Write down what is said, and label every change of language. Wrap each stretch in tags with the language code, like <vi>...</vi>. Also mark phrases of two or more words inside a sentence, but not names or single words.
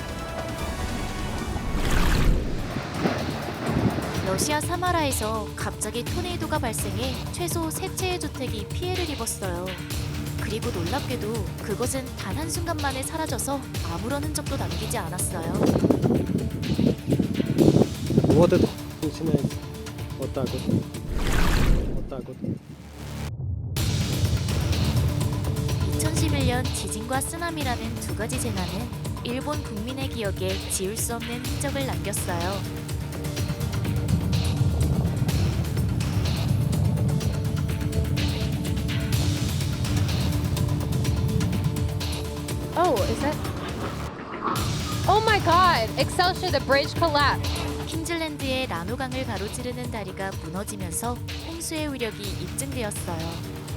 <ko>러시아 사마라에서 갑자기 토네이도가 발생해 최소 3채의 주택이 피해를 입었어요. 그리고 놀랍게도 그것은 단 한순간만에 사라져서 아무런 흔적도 남기지 않았어요.</ko> <ru>Вот это начинается. Вот так вот. Вот так вот.</ru> <ko>2011년 지진과 쓰나미라는 두 가지 재난은 일본 국민의 기억에 지울 수 없는 흔적을 남겼어요.</ko> <en>Oh, is that? Oh my God! Excelsior, the bridge collapsed.</en> <ko>퀸즐랜드의 라노강을 가로지르는 다리가 무너지면서 홍수의 위력이 입증되었어요.</ko>